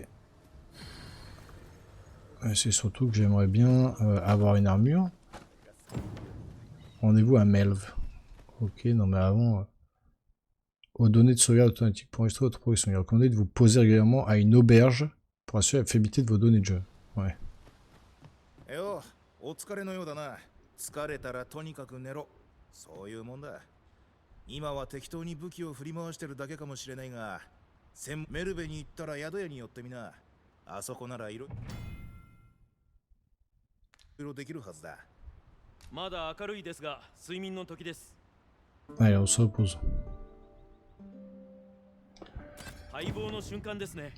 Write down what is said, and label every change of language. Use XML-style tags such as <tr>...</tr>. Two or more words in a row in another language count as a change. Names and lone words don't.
<fr>C'est surtout que j'aimerais bien avoir une armure. Rendez-vous à Melve. Ok, non mais avant... aux données de sauvegarde automatique. Pour restaurer votre progression, il est recommandé de vous poser régulièrement à une auberge pour assurer la fiabilité de vos données de jeu. Ouais.</fr> <ja>お疲れのようだな。疲れたらとにかく寝ろ。そういうもんだ。今は適当に武器を振り回してるだけかもしれないが、メルベに行ったら宿屋に寄ってみな。あそこならいろいろできるはずだ。まだ明るいですが、睡眠の時です。</ja> <fr>Allez, on se repose.</fr> <ja>待望の瞬間ですね。</ja>